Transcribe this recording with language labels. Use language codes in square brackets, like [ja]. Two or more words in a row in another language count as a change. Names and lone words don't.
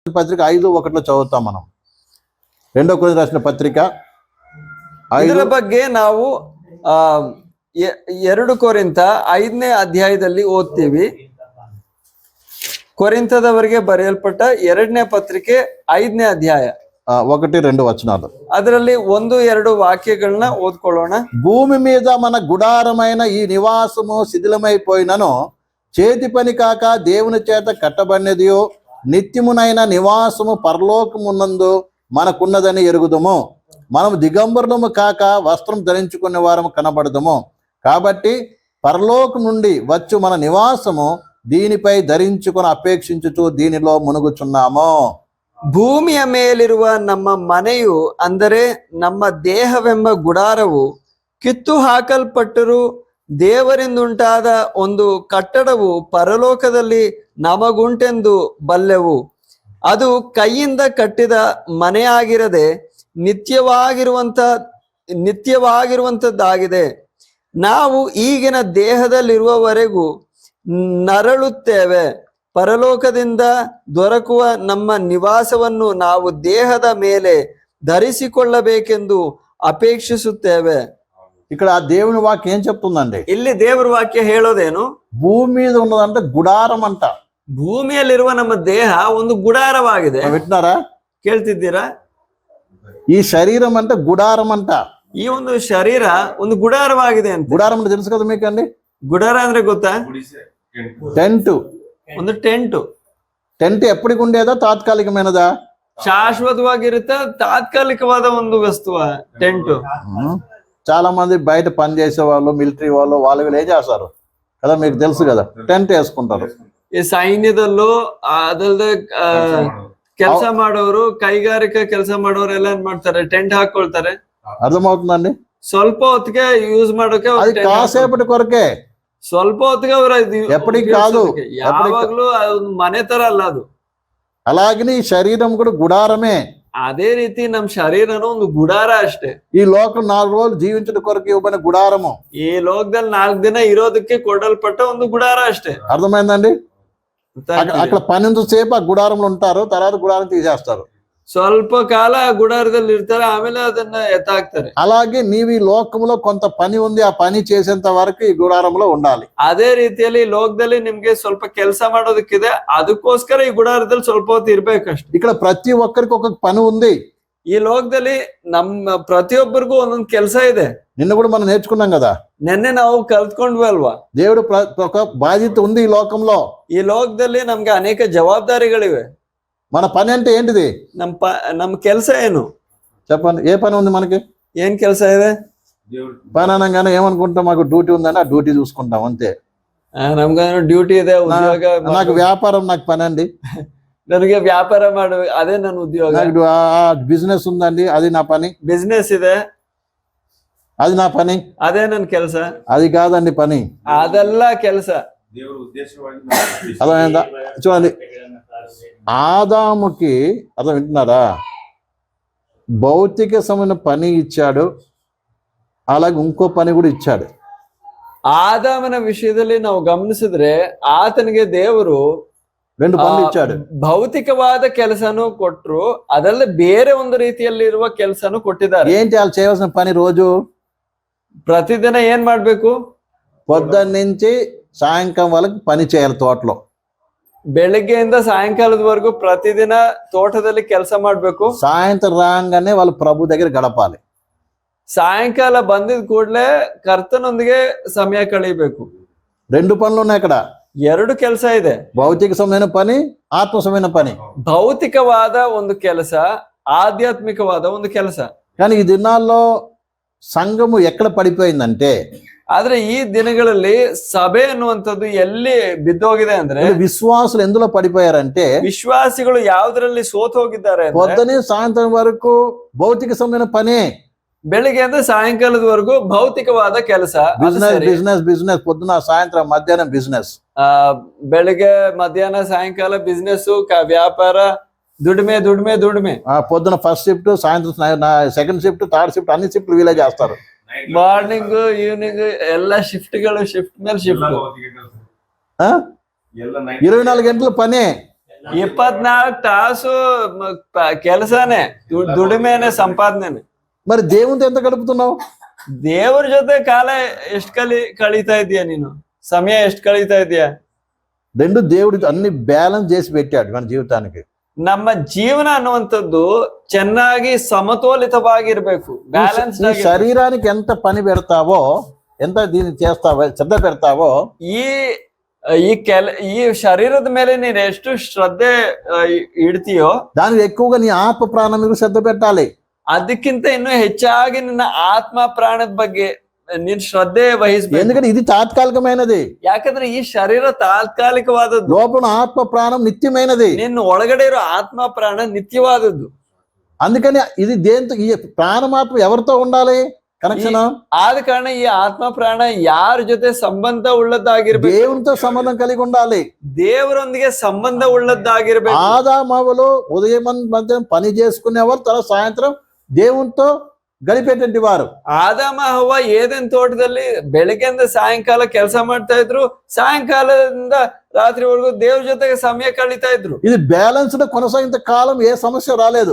[te] పత్రిక 5:1 చదువుతాం మనం. 2 కొరింథీ రాసిన పత్రిక [kn] ಇದರ ಬಗ್ಗೆ ನಾವು 2 ಕೊರಿಂಥ 5ನೇ ಅಧ್ಯಾಯದಲ್ಲಿ ಓದ್ತೀವಿ. ಕೊರಿಂಥದವರಿಗೆ ಬರೆಯಲ್ಪಟ್ಟ 2ನೇ ಪತ್ರಿಕೆ 5ನೇ ಅಧ್ಯಾಯ [te] 1-2 వచనాలు. [kn] ಅದರಲ್ಲಿ 1-2 వాక్యಗಳನ್ನ ఓద్ಕೊಳ್ಳೋಣ. [te] భూమి మీద మన గుడారమైన ఈ నివాసము శిథిలమైపోయినను చేతి పని కాక దేవుని చేత కట్టబడినదియో నిత్యమునైన నివాసము పరలోకమునందు మనకున్నదని ఎరుగుదము. మనం దిగంబరులము కాక వస్త్రం ధరించుకునే వారము కనబడదము. కాబట్టి పరలోకం నుండి వచ్చు మన నివాసము దీనిపై ధరించుకుని అపేక్షించుచు దీనిలో మునుగుచున్నాము. [kn] ಭೂಮಿಯ ಮೇಲಿರುವ ನಮ್ಮ ಮನೆಯು ಅಂದರೆ ನಮ್ಮ ದೇಹವೆಂಬ ಗುಡಾರವು ಕಿತ್ತು ಹಾಕಲ್ಪಟ್ಟರೂ ದೇವರಿಂದುಂಟಾದ ಒಂದು ಕಟ್ಟಡವು ಪರಲೋಕದಲ್ಲಿ ನಮಗುಂಟೆಂದು ಬಲ್ಲೆವು. ಅದು ಕೈಯಿಂದ ಕಟ್ಟಿದ ಮನೆಯಾಗಿರದೆ ನಿತ್ಯವಾಗಿರುವಂತದ್ದಾಗಿದೆ. ನಾವು ಈಗಿನ ದೇಹದಲ್ಲಿರುವವರೆಗೂ ನರಳುತ್ತೇವೆ. ಪರಲೋಕದಿಂದ ದೊರಕುವ ನಮ್ಮ ನಿವಾಸವನ್ನು ನಾವು ದೇಹದ ಮೇಲೆ ಧರಿಸಿಕೊಳ್ಳಬೇಕೆಂದು ಅಪೇಕ್ಷಿಸುತ್ತೇವೆ. [te] ఇక్కడ ఆ దేవుని వాక్యం ఏం చెప్తుందండి? [kn] ಇಲ್ಲಿ ದೇವರ ವಾಕ್ಯ ಹೇಳೋದೇನು? [te] భూమి మీద ఉన్నదంటే గుడారం అంట. [kn] ಭೂಮಿಯಲ್ಲಿರುವ ನಮ್ಮ ದೇಹ ಒಂದು ಗುಡಾರವಾಗಿದೆ. [te] వింటున్నారా? [kn] ಕೇಳ್ತಿದ್ದೀರಾ? [te] ఈ శరీరం అంటే గుడారం అంట. [kn] ಈ ಒಂದು ಶರೀರ ಒಂದು ಗುಡಾರವಾಗಿದೆ ಅಂತ. [te] గుడారం అంటే తెలుసు కదా మీకు అండి? [kn] ಗುಡಾರ ಅಂದ್ರೆ ಗೊತ್ತಾ? [te] టెంట్. [kn] ಒಂದು ಟೆಂಟ್. [te] టెంట్ ఎప్పటికి ఉండేదా తాత్కాలికమైనదా? [kn] ಶಾಶ್ವತವಾಗಿರುತ್ತೆ. ತಾತ್ಕಾಲಿಕವಾದ ಒಂದು ವಸ್ತುವ ಟೆಂಟ್. [te] చాలా మంది బయట పని చేసే వాళ్ళు, మిలిటరీ వాళ్ళు, వాళ్ళు ఏం చేస్తారు కదా, మీకు తెలుసు కదా, టెంట్ వేసుకుంటారు. [kn] ಈ ಸೈನ್ಯದಲ್ಲೂ ಅದಲ್ಲದೆ ಕೆಲಸ ಮಾಡೋರು, ಕೈಗಾರಿಕಾ ಕೆಲಸ ಮಾಡೋರು ಎಲ್ಲ ಏನ್ ಮಾಡ್ತಾರೆ, ಟೆಂಟ್ ಹಾಕೊಳ್ತಾರೆ. [te] అర్థమవుతుందండి? [kn] ಸ್ವಲ್ಪ ಹೊತ್ತಿಗೆ ಯೂಸ್ ಮಾಡೋಕೆ, [te] అది కాసేపటి కొరకే, [kn] ಸ್ವಲ್ಪ ಹೊತ್ತಿಗೆ ಅವ್ರ [te] ఎప్పటికి కాదు, [kn] ಯಾವಾಗ್ಲೂ ಮನೆ ತರ ಅಲ್ಲ ಅದು. [te] అలాగని ఈ శరీరం కూడా గుడారమే. [kn] ಅದೇ ರೀತಿ ನಮ್ ಶರೀರನು ಒಂದು ಗುಡಾರ ಅಷ್ಟೇ. [te] ఈ లోకం 4 రోజులు జీవించడం కొరకు ఇవ్వబడిన గుడారము. [kn] ಈ ಲೋಕದಲ್ಲಿ 4 ದಿನ ಇರೋದಕ್ಕೆ ಕೊಡಲ್ಪಟ್ಟ ಒಂದು ಗುಡಾರ ಅಷ್ಟೇ. [te] అర్థమైందండి? అక్కడ 12 సేపు ఆ గుడారంలో ఉంటారు, తర్వాత గుడారం తీసేస్తారు. [kn] ಸ್ವಲ್ಪ ಕಾಲ ಗುಡಾರದಲ್ಲಿ ಇರ್ತಾರೆ, ಆಮೇಲೆ ಅದನ್ನ ಎತ್ತಾಕ್ತಾರೆ. [te] అలాగే నీవు ఈ లోకంలో కొంత పని ఉంది, ఆ పని చేసేంత వరకు ఈ గుడారంలో ఉండాలి. [kn] ಅದೇ ರೀತಿಯಲ್ಲಿ ಲೋಕದಲ್ಲಿ ನಿಮ್ಗೆ ಸ್ವಲ್ಪ ಕೆಲಸ ಮಾಡೋದಕ್ಕಿದೆ, ಅದಕ್ಕೋಸ್ಕರ ಈ ಗುಡಾರದಲ್ಲಿ ಸ್ವಲ್ಪ ಹೊತ್ತು ಇರ್ಬೇಕಷ್ಟೆ. [te] ఇక్కడ ప్రతి ఒక్కరికి ఒక పని ఉంది. [kn] ಈ ಲೋಕದಲ್ಲಿ ನಮ್ಮ ಪ್ರತಿಯೊಬ್ಬರಿಗೂ ಒಂದೊಂದು ಕೆಲಸ ಇದೆ. [te] నిన్న కూడా మనం నేర్చుకున్నాం కదా, [kn] ನೆನ್ನೆ ನಾವು ಕಲ್ತ್ಕೊಂಡ್ವಿ ಅಲ್ವಾ? [te] దేవుడు ఒక బాధ్యత ఉంది ఈ లోకంలో. [kn] ಈ ಲೋಕದಲ್ಲಿ ನಮ್ಗೆ ಅನೇಕ ಜವಾಬ್ದಾರಿಗಳಿವೆ. [te] మన పని అంటే ఏంటిది? [kn] ನಮ್ ಕೆಲಸ ಏನು [te] చెప్పండి. ఏ పని ఉంది మనకి? [kn] ಏನ್ ಕೆಲಸ ಇದೆ? [te] పని అనగానే ఏమనుకుంటాం, మాకు డ్యూటీ ఉందని ఆ డ్యూటీ చూసుకుంటాం అంతే. [kn] ನಮ್ಗೆ ಡ್ಯೂಟಿ ಇದೆ, ಉದ್ಯೋಗ. [te] నాకు వ్యాపారం, నాకు పని అండి. [kn] ನನಗೆ ವ್ಯಾಪಾರ ಮಾಡು, ಅದೇ ನನ್ನ ಉದ್ಯೋಗ. [te] నాకు బిజినెస్ ఉందండి, అది నా పని. [kn] ಬಿಸ್ನೆಸ್ ಇದೆ, [te] అది నా పని. [kn] ಅದೇ ನನ್ನ ಕೆಲಸ. [te] అది కాదండి పని, [kn] ಅದೆಲ್ಲ ಕೆಲಸ. [te] అర్థమైందా? చూడండి, ఆదాముకి, అర్థం వింటున్నారా, భౌతిక సంబంధమైన పని ఇచ్చాడు, అలాగే ఇంకో పని కూడా ఇచ్చాడు. [kn] ಆದಾಮನ ವಿಷಯದಲ್ಲಿ ನಾವು ಗಮನಿಸಿದ್ರೆ ಆತನಿಗೆ ದೇವರು [te] 2 పనులు ఇచ్చాడు. [kn] ಭೌತಿಕವಾದ ಕೆಲಸನೂ ಕೊಟ್ರು, ಅದಲ್ಲದೆ ಬೇರೆ ಒಂದು ರೀತಿಯಲ್ಲಿರುವ ಕೆಲಸನೂ ಕೊಟ್ಟಿದ್ದಾರೆ. [te] ఏంటి వాళ్ళు చేయవలసిన పని? రోజు [kn] ಪ್ರತಿದಿನ ಏನ್ ಮಾಡ್ಬೇಕು? [te] పొద్దున్న నుంచి సాయంకాలం వరకు పని చేయాలి తోటలో. [kn] ಬೆಳಗ್ಗೆಯಿಂದ ಸಾಯಂಕಾಲದವರೆಗೂ ಪ್ರತಿದಿನ ತೋಟದಲ್ಲಿ ಕೆಲಸ ಮಾಡ್ಬೇಕು. [te] సాయంత్రం రాగానే వాళ్ళు ప్రభు దగ్గర గడపాలి. [kn] ಸಾಯಂಕಾಲ ಬಂದಿದ ಕೂಡಲೇ ಕರ್ತನೊಂದಿಗೆ ಸಮಯ ಕಳೀಬೇಕು. [te] 2 పనులు ఉన్నాయి ఇక్కడ. [kn] 2 ಕೆಲಸ ಇದೆ. [te] భౌతిక సంబంధమైన పని, ఆత్మ సంబంధమైన పని. [kn] ಭೌತಿಕವಾದ ಒಂದು ಕೆಲಸ, ಆಧ್ಯಾತ್ಮಿಕವಾದ ಒಂದು ಕೆಲಸ. [te] కానీ ఈ దినాల్లో సంఘము ఎక్కడ పడిపోయిందంటే, [kn] ಆದ್ರೆ ಈ ದಿನಗಳಲ್ಲಿ ಸಭೆ ಅನ್ನುವಂಥದ್ದು ಎಲ್ಲಿ ಬಿದ್ದೋಗಿದೆ ಅಂದ್ರೆ, [te] విశ్వాసులు ఎందులో పడిపోయారంటే, [kn] ವಿಶ್ವಾಸಿಗಳು ಯಾವ್ದ್ರಲ್ಲಿ ಸೋತ್ ಹೋಗಿದ್ದಾರೆ. [te] పొద్దునే సాయంత్రం వరకు భౌతిక సంబంధమైన పనే. [kn] ಬೆಳಿಗ್ಗೆಯಿಂದ ಸಾಯಂಕಾಲದವರೆಗೂ ಭೌತಿಕವಾದ ಕೆಲಸ. [en] business business business, [te] పొద్దున సాయంత్రం మధ్యాహ్నం బిజినెస్. [kn] ಬೆಳಿಗ್ಗೆ ಮಧ್ಯಾಹ್ನ ಸಾಯಂಕಾಲ ಬಿಸ್ನೆಸ್, ವ್ಯಾಪಾರ, ದುಡಿಮೆ ದುಡಿಮೆ ದುಡಿಮೆ. [te] పొద్దున [en] first shift, [te] సాయంత్రం [en] second shift, third shift, [te] అన్ని షిఫ్ట్లు వీలే చేస్తారు. [en] morning evening [kn] ಎಲ್ಲ ಶಿಫ್ಟ್ಗಳು, ಶಿಫ್ಟ್ ಮೇಲೆ ಶಿಫ್ಟ್. [te] 24 గంటల పనే. [kn] 24 ತಾಸು ಕೆಲಸನೇ, ದುಡಿಮೆನೆ, ಸಂಪಾದನೆ. [te] మరి దేవునితో ఎంత గడుపుతున్నావు? [kn] ದೇವ್ರ ಜೊತೆ ಕಾಲ ಎಷ್ಟ್ ಕಳೀತಾ ಇದೀಯ ನೀನು? ಸಮಯ ಎಷ್ಟ್ ಕಳೀತಾ ಇದೀಯ? [te] రెండు దేవుడి అన్ని బ్యాలెన్స్ చేసి పెట్టాడు మన జీవితానికి. [kn] ನಮ್ಮ ಜೀವನ ಅನ್ನುವಂಥದ್ದು ಚೆನ್ನಾಗಿ ಸಮತೋಲಿತವಾಗಿರ್ಬೇಕು, ಬ್ಯಾಲೆನ್ಸ್. [te] శరీరానికి ఎంత పని పెడతావో, ఎంత దీన్ని చేస్తావో, శ్రద్ధ పెడతావో, [kn] ಈ ಶರೀರದ ಮೇಲೆ ನೀನ್ ಎಷ್ಟು ಶ್ರದ್ಧೆ ಇಡ್ತೀಯೋ [te] దానికి ఎక్కువగా నీ ఆత్మ ప్రాణం మీద శ్రద్ధ పెట్టాలి. [kn] ಅದಕ್ಕಿಂತ ಇನ್ನೂ ಹೆಚ್ಚಾಗಿ ನಿನ್ನ ಆತ್ಮ ಪ್ರಾಣದ ಬಗ್ಗೆ ನೀನ್ ಶ್ರದ್ಧೆ ವಹಿಸ್ಬೇಕು. [te] ఎందుకంటే ఇది తాత్కాలికమైనది. [kn] ಯಾಕಂದ್ರೆ ಈ ಶರೀರ ತಾತ್ಕಾಲಿಕವಾದದ್ದು, [te] లోపల ఆత్మ ప్రాణం నిత్యమైనది. [kn] ನಿನ್ನ ಒಳಗಡೆ ಇರೋ ಆತ್ಮ ಪ್ರಾಣ ನಿತ್ಯವಾದದ್ದು. [te] అందుకని ఇది దేంతో, ఈ ప్రాణమాత్మ ఎవరితో ఉండాలి కనెక్షన్? [kn] ಆದ ಕಾರಣ ಈ ಆತ್ಮ ಪ್ರಾಣ ಯಾರ ಜೊತೆ ಸಂಬಂಧ ಉಳ್ಳದ್ದಾಗಿರ್ಬೇಕು? [te] దేవునితో సంబంధం కలిగి ఉండాలి, [kn] ದೇವರೊಂದಿಗೆ ಸಂಬಂಧ ಉಳ್ಳದ್ದಾಗಿರ್ಬೇಕು. [te] ఆదామవ్వలు ఉదయం మధ్యాహ్నం పని చేసుకునేవారు, తర్వాత సాయంత్రం దేవునితో గడిపేటువంటి వారు. [kn] ಆದಾಮ ಹವ್ವ ಏದೆನ್ ತೋಟದಲ್ಲಿ ಬೆಳಗ್ಗೆಯಿಂದ ಸಾಯಂಕಾಲ ಕೆಲಸ ಮಾಡ್ತಾ ಇದ್ರು, ಸಾಯಂಕಾಲದಿಂದ ರಾತ್ರಿವರೆಗೂ ದೇವ್ರ ಜೊತೆಗೆ ಸಮಯ ಕಳೀತಾ ಇದ್ರು. [te] ఇది బ్యాలెన్స్డ్ కొనసాగినంత కాలం ఏ సమస్య రాలేదు.